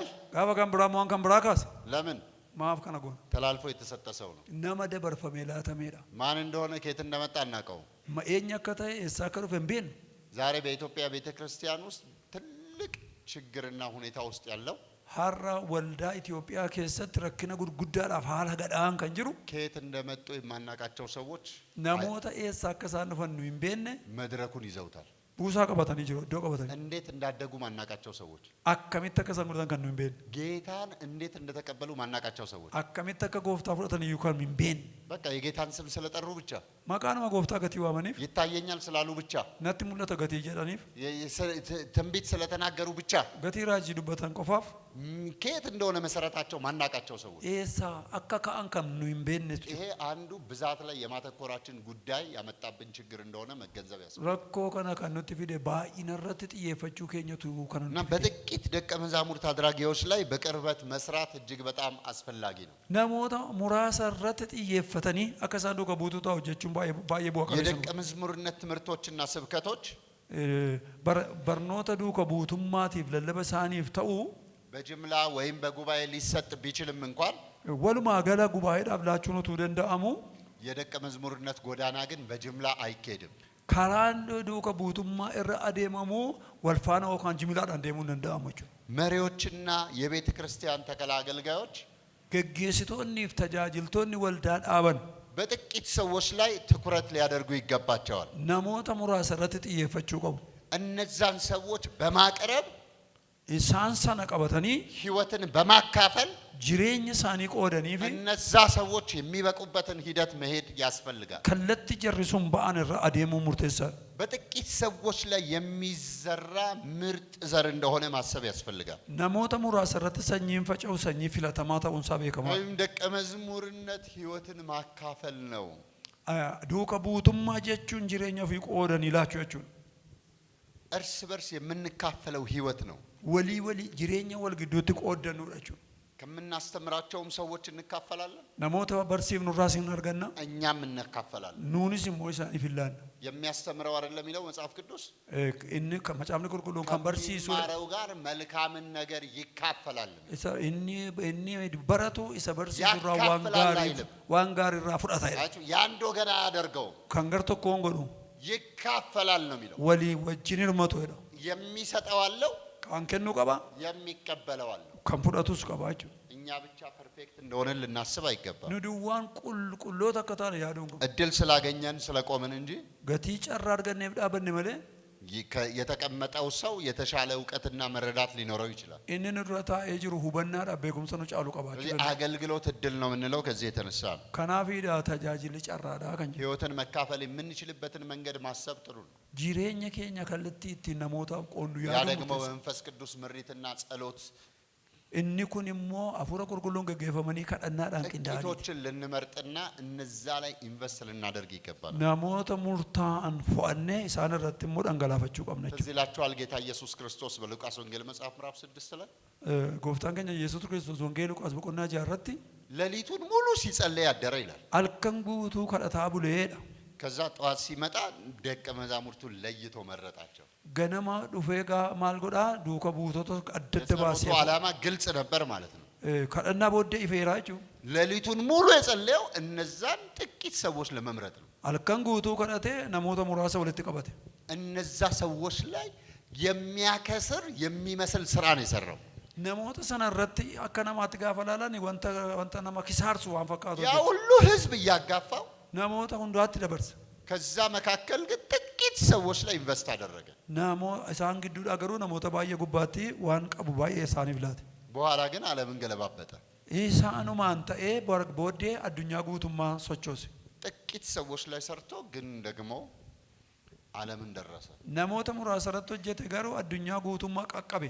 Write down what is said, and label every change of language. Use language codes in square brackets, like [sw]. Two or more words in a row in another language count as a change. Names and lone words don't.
[om] gaafa kan biraa moo kan biraa kaasa [am] ለምን [om] maaf kana goona [am] ተላልፎ የተሰጠ ሰው ነው። [om] nama dabarfamee laatameedha [am] ማን እንደሆነ ከየት እንደመጣ አናውቀው። [om] ma eenyu akka ta'e eessaa akka dhufe hin beeknu [am] ዛሬ በኢትዮጵያ ቤተክርስቲያን ውስጥ ትልቅ ችግርና ሁኔታ ውስጥ ያለው [om] har'a waldaa Itoophiyaa keessatti rakkina gurguddaadhaaf haala gadhaan kan jiru [am] ከየት እንደመጡ የማናውቃቸው ሰዎች [om] namoota eessaa akka isaan dhufan nu hin beekne [am] መድረኩን ይዘውታል። [om] buusaa qabatanii jiru iddoo qabatanii [am] እንዴት እንዳደጉ ማናውቃቸው ሰዎች [om] akkamitti akka isaan godhatan kan nu hin beekne [am] ጌታን እንዴት እንደተቀበሉ ማናውቃቸው ሰዎች [om] akkamitti akka gooftaa fudhatan iyyuu kan hin beekne [am] በቃ የጌታን ስም ስለጠሩ ብቻ [om] maqaa nama gooftaa gatii waamaniif [am] ይታየኛል ስላሉ ብቻ [om] natti mul'ata gatii jedhaniif [am] ትንቢት ስለተናገሩ ብቻ [om] gatii raajii dubbatan qofaaf [am] ከየት እንደሆነ መሰረታቸው ማናውቃቸው ሰዎች [om] eessaa akka ka'an kan nu hin beekne [am] ይሄ አንዱ ብዛት ላይ የማተኮራችን ጉዳይ ያመጣብን ችግር እንደሆነ መገንዘብ ያስፈልጋል። [om] rakkoo kana kan nutti fide baay'ina irratti xiyyeeffachuu keenyatu kan [am] እና [om] nutti fide [am] በጥቂት ደቀ መዛሙርት አድራጊዎች ላይ በቅርበት መስራት እጅግ በጣም አስፈላጊ ነው። [om] namoota muraasa irratti xiyyeeffatanii akka isaan duuka buutuu ta'u jechuun baay'ee bu'a qabeessa [am] የደቀ መዝሙርነት ትምህርቶችና ስብከቶች [om] barnoota duuka buutummaatiif lallaba isaaniif ta'u [am] በጅምላ ወይም በጉባኤ ሊሰጥ ቢችልም እንኳን [om] walumaa gala gubaa'eedhaaf laachuun utuu danda'amu [am] የደቀ መዝሙርነት ጎዳና ግን በጅምላ አይካሄድም። [om] karaan duuka buutummaa irra adeemamu wal faana yookaan jimilaadhaan deemuu hin danda'amu jechuudha. [am] መሪዎችና የቤተ ክርስቲያን ተከላ አገልጋዮች [om] geggeessitoonniif tajaajiltoonni waldaa dhaaban [am] በጥቂት ሰዎች ላይ ትኩረት ሊያደርጉ ይገባቸዋል። [om] namoota muraasa irratti xiyyeeffachuu qabu. [am] እነዛን ሰዎች በማቅረብ [om] isaan sana qabatanii [am] ህይወትን በማካፈል [om] jireenya isaanii qoodanii fi [am] እነዛ ሰዎች የሚበቁበትን ሂደት መሄድ ያስፈልጋል። [om] kallatti jarri sun ba'an irra adeemuu murteessaadha. [am] በጥቂት ሰዎች ላይ የሚዘራ ምርጥ ዘር እንደሆነ ማሰብ ያስፈልጋል። [om] namoota muraasa irratti sanyiin faca'u sanyii filatamaa ta'uun isaa beekamaadha. [am] ወይም ደቀ መዝሙርነት ህይወትን ማካፈል ነው። [om] duuka buutummaa jechuun jireenya ofii qoodanii laachuu jechuudha. [am] እርስ በርስ የምንካፈለው ህይወት ነው። [om] walii jireenya wal gidduutti qooddannuudha jechuudha. [am] ከምናስተምራቸውም ሰዎች እንካፈላለን፣ [om] namoota barsiifnu irraa siin arganna [am] እኛም እንካፈላለን። [om] nuunis immoo isaaniif ilaalla. [am] የሚያስተምረው አይደለም የሚለው መጽሐፍ ቅዱስ [om] inni macaafni qulqulluun kan barsiisu [am] ከሚማረው ጋር መልካምን ነገር ይካፈላል። [om] inni baratu isa barsiisu irraa waan gaarii irraa fudhata jedha. [am] ያንድ ወገን አያደርገውም፣ [om] kan gar tokkoon godhu [am] ይካፈላል ነው የሚለው። [om] walii wajjin hirmatu jedha. [am] የሚሰጠው አለው፣ [om] kan kennu qaba, [am] የሚቀበለው አለው። [om] kan fudhatus qaba jechuudha. [am] እኛ ብቻ ፐርፌክት እንደሆነ ልናስብ አይገባም። [om] nu duwwaan qulqulloota akka taane yaaduun qabu. [am] እድል ስላገኘን ስለቆምን እንጂ [om] gatii carraa arganneef dhaabanne malee [am] የተቀመጠው ሰው የተሻለ ዕውቀትና መረዳት ሊኖረው ይችላል። [om] inni nurra taa'ee jiru hubannaadhaaf beekumsa nu caalu qabaachuu danda'a. [am] አገልግሎት እድል ነው የምንለው ከዚህ የተነሳ ነው። [om] kanaafidha tajaajilli carraadhaa kan jedhu. [am] ህይወትን መካፈል የምንችልበትን መንገድ ማሰብ ጥሩ ነው። [om] jireenya keenya kallattii ittiin namootaaf qoodnu [am] ያ [om] yaaduu [am] ደግሞ [om] murteessa. [am] በመንፈስ ቅዱስ ምሪትና ጸሎት [om] inni kun immoo hafuura qulqulluun gaggeeffamanii kadhannaadhaan qindaa'anii [am] ጥቂቶችን ልንመርጥና እነዛ ላይ ኢንቨስት ልናደርግ ይገባል። [om] namoota murtaa'an fo'annee isaan irratti immoo dhangalaafachuu qabna jechuudha. [am] ትዝ ይላችኋል ጌታ ኢየሱስ ክርስቶስ በሉቃስ ወንጌል መጽሐፍ ምዕራፍ 6 ላይ [om] gooftaan keenya Yesuus Kiristoos wangeela Luqaas boqonnaa 6 irratti [am] ሌሊቱን ሙሉ ሲጸልይ ያደረ ይላል። [om] halkan guutuu kadhataa buleedha. [am] ከዛ ጠዋት ሲመጣ ደቀ መዛሙርቱን ለይቶ መረጣቸው። [om] ganama dhufee maal godhaa duuka buutota adda adda baasee [am] የጸሎቱ ዓላማ ግልጽ ነበር ማለት ነው። [om] kadhannaa booddee ifeeraa jechuudha. [am] ሌሊቱን ሙሉ የጸለየው እነዛን ጥቂት ሰዎች ለመምረጥ ነው። [om] halkan guutuu kadhatee namoota muraasa walitti qabate. [am] እነዛ ሰዎች ላይ የሚያከስር የሚመስል ስራ ነው የሰራው። [om] namoota sana irratti akka namaatti gaafa laalan wanta nama kisaarsu waan fakkaatu [am] ያ ሁሉ ህዝብ እያጋፋው [om] namoota hundaatti dabarsa. [am] ከዛ መካከል ግን ጥቂት ሰዎች ላይ ኢንቨስት አደረገ። [om] isaan gidduudha garuu namoota baay'ee gubbaatti waan qabu baay'ee isaaniif laate. [am] በኋላ ግን ዓለምን ገለባበጠ። [om] isaanumaan ta'ee booddee addunyaa guutummaa sochoose. [am] ጥቂት ሰዎች ላይ ሰርቶ ግን ደግሞ ዓለምን ደረሰ። [om] namoota muraasa irratti hojjete garuu addunyaa guutummaa qaqqabe.